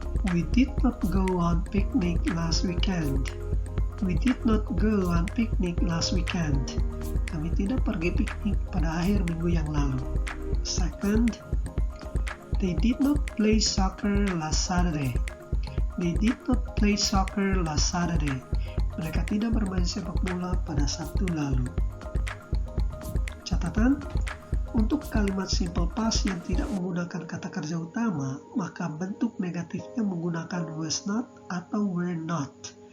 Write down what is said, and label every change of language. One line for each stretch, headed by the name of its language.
English: We did not go on picnic last weekend. We did not go on picnic last weekend.
Indonesian: Kami tidak pergi piknik pada akhir minggu yang lalu.
English: Second, they did not play soccer last Saturday. They did not play soccer last Saturday.
Indonesian: Mereka tidak bermain sepak bola pada Sabtu lalu. Catatan, untuk kalimat simple past yang tidak menggunakan kata kerja utama, maka bentuk negatifnya menggunakan was not atau were not.